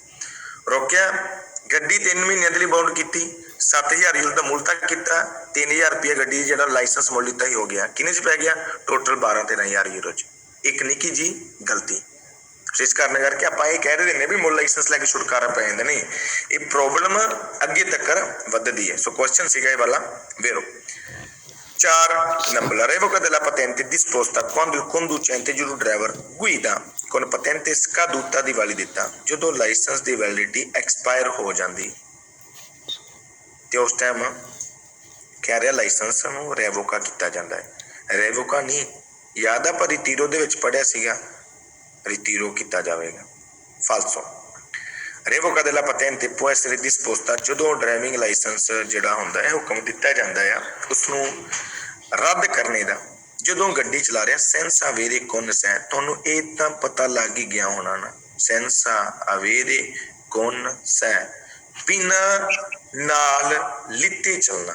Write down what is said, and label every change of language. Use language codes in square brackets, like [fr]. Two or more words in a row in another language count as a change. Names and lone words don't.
[pa] ਰੋਕਿਆ, ਗੱਡੀ 3 ਮਹੀਨਿਆਂ ਦੇ ਲਈ ਬਾਉਂਡ ਕੀਤੀ, 7000 ਯੂਰੋ ਦਾ ਮੁੱਲ ਤੱਕ ਕੀਤਾ, 3000 ਰੁਪਇਆ ਗੱਡੀ ਜਿਹੜਾ ਲਾਇਸੈਂਸ ਮੁੱਲ ਲਿੱਤਾ ਹੀ ਹੋ ਗਿਆ। ਕਿੰਨੇ 'ਚ ਪੈ ਗਿਆ? ਟੋਟਲ 12-13000 ਯੂਰੋ 'ਚ। ਇੱਕ ਨਿੱਕੀ ਜੀ ਗਲਤੀ। ਇਸ ਕਾਰਨ ਕਰਕੇ ਆਪਾਂ ਇਹ ਕਹਿ ਰਹੇ ਨੇ ਵੀ ਮੁੱਲ ਲਾਇਸੈਂਸ ਲੈ ਕੇ ਛੁਟਕਾਰਾ ਪੈ ਜਾਂਦਾ। ਨਹੀਂ, ਇਹ ਪ੍ਰੋਬਲਮ ਅੱਗੇ ਤੱਕ ਵੱਧਦੀ ਹੈ। ਸੋ ਕੁਐਸਚਨ ਸੀਗਾ ਇਹ ਵਾਲਾ ਵੇਰੋ। 4 ਨੰਬਰ, [it] la revoca della patente disposta quando il conducente giuro driver guida con patente scaduta di validità, [pa] ਜਦੋਂ ਲਾਇਸੈਂਸ ਦੀ ਵੈਲਿਡਿਟੀ ਐਕਸਪਾਇਰ ਹੋ ਜਾਂਦੀ ਤੇ ਉਸ ਟਾਈਮ ਕਹਿ ਰਿਹਾ ਲਾਇਸੈਂਸ ਨੂੰ ਰੇਵੋਕਾ ਕੀਤਾ ਜਾਂਦਾ ਹੈ। ਰੇਵੋਕਾ ਨਹੀਂ, ਯਾਦ ਆ ਪਰ ਰਿਟੀਰੋ ਦੇ ਵਿੱਚ ਪੜਿਆ ਸੀਗਾ, ਰਿਟੀਰੋ ਕੀਤਾ ਜਾਵੇਗਾ। ਫਾਲਸੋ, [it] revoca della patente può essere disposta [pa] ਜਦੋਂ ਡਰਾਈਵਿੰਗ ਲਾਇਸੈਂਸ ਜਿਹੜਾ ਹੁੰਦਾ ਹੈ ਹੁਕਮ ਦਿੱਤਾ ਜਾਂਦਾ ਆ ਉਸਨੂੰ ਰੱਦ ਕਰਨੇ ਦਾ ਜਦੋਂ ਗੱਡੀ ਚਲਾ ਰਿਹਾ। [it] senza avere con sé, [pa] ਤੁਹਾਨੂੰ ਇਹ ਤਾਂ ਪਤਾ ਲੱਗ ਹੀ ਗਿਆ ਹੋਣਾ ਨਾ, [it] senza avere con sé, [pa] ਬਿਨਾਂ ਨਾਲ ਲਿੱਤੇ ਚੱਲਣਾ।